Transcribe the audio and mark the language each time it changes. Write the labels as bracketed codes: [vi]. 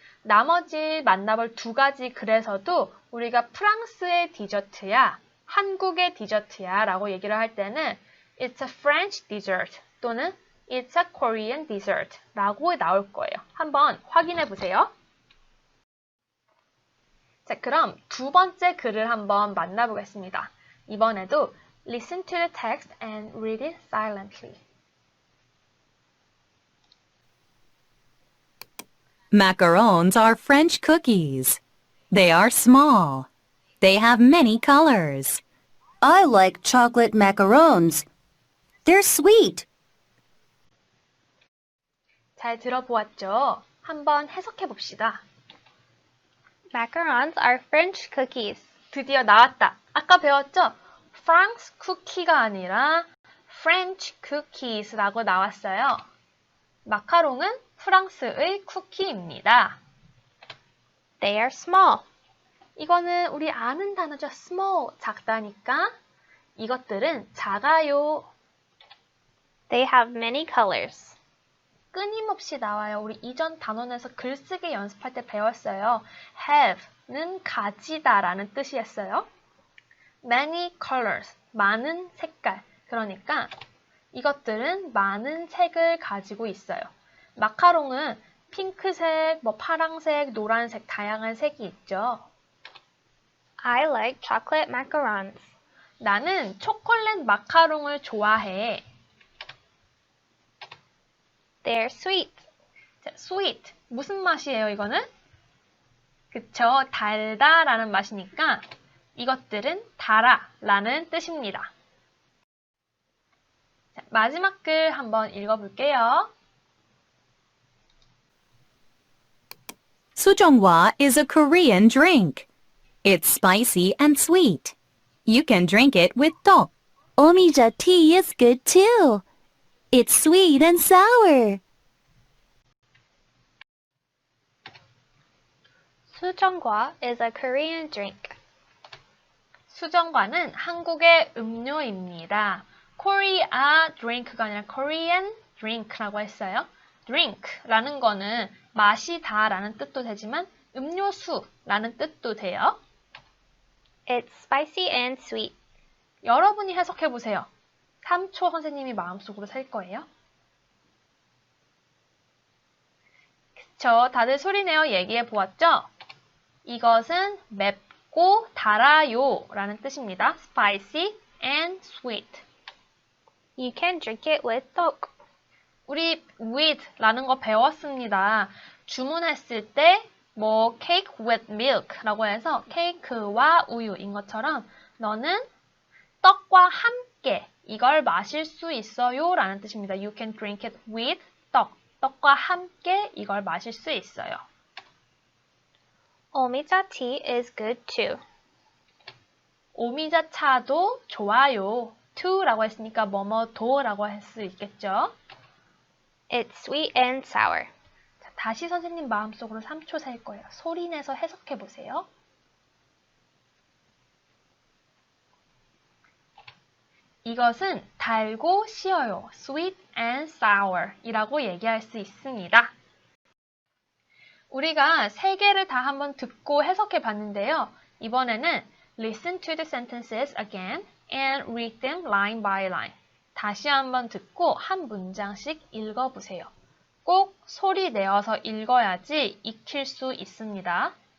[ko] 나머지 만나볼 두 가지 글에서도 우리가 프랑스의 디저트야, 한국의 디저트야 라고 얘기를 할 때는 [en] It's a French dessert [ko] 또는 [en] It's a Korean dessert [ko] 라고 나올 거예요. 한번 확인해 보세요. 자, 그럼 두 번째 글을 한번 만나보겠습니다. 이번에도 [en] Listen to the text and read it silently. Macarons are French cookies. They are small. They have many colors. I like chocolate macarons. They're sweet. [ko] 잘 들어보았죠? 한번 해석해 봅시다. [en] Macarons are French cookies. [ko] 드디어 나왔다. 아까 배웠죠? 프랑스 쿠키가 아니라 [en] French cookies [ko] 라고 나왔어요. 마카롱은 프랑스의 쿠키입니다. [en] They are small. [ko] 이거는 우리 아는 단어죠. small, 작다니까. 이것들은 작아요. [en] They have many colors. [ko] 끊임없이 나와요. 우리 이전 단원에서 글쓰기 연습할 때 배웠어요. have는 가지다라는 뜻이었어요. [en] many colors, [ko] 많은 색깔. 그러니까 이것들은 많은 색을 가지고 있어요. 마카롱은 핑크색, 파랑색, 노란색, 다양한 색이 있죠. [en] I like chocolate macarons. [ko] 나는 초콜릿 마카롱을 좋아해. [en] They're sweet. [ko] 자, sweet. 무슨 맛이에요, 이거는? 그쵸, 달다라는 맛이니까 이것들은 달아라는 뜻입니다. 자, 마지막 글 한번 읽어볼게요. [en] Sujeongwa is a Korean drink. It's spicy and sweet. You can drink it with tteok. Omija tea is good too. It's sweet and sour. Sujongwa is a Korean drink. [ko] 수정과는 한국의 음료입니다. [en] Korea drink [ko] 가 아니라 [en] Korean drink [ko] 라고 했어요. drink라는 거는 마시다라는 뜻도 되지만 음료수라는 뜻도 돼요. [en] It's spicy and sweet. [ko] 여러분이 해석해 보세요. 3초 선생님이 마음속으로 셀 거예요. 그쵸? 다들 소리내어 얘기해 보았죠? 이것은 맵고 달아요 라는 뜻입니다. [en] Spicy and sweet. You can drink it with Coke. [ko] 우리 with라는 거 배웠습니다. 주문했을 때 뭐 [en] cake with milk [ko] 라고 해서 케이크와 우유인 것처럼 너는 떡과 함께 이걸 마실 수 있어요 라는 뜻입니다. [en] You can drink it with 떡. [ko] 떡과 함께 이걸 마실 수 있어요. [en] Omiza tea is good too. [ko] 오미자 차도 좋아요. to라고 했으니까 뭐뭐도라고 할 수 있겠죠. [en] It's sweet and sour. [ko] 자, 다시 선생님 마음속으로 3초 셀 거예요. 소리내서 해석해 보세요. 이것은 달고 시어요. [en] Sweet and sour [ko] 이라고 얘기할 수 있습니다. 우리가 세 개를 다 한번 듣고 해석해 봤는데요. 이번에는 [en] listen to the sentences again and read them line by line. [ko] 다시 한번 듣고 한 문장씩 읽어보세요. 꼭 소리 내어서 읽어야지 익힐 수 있습니다.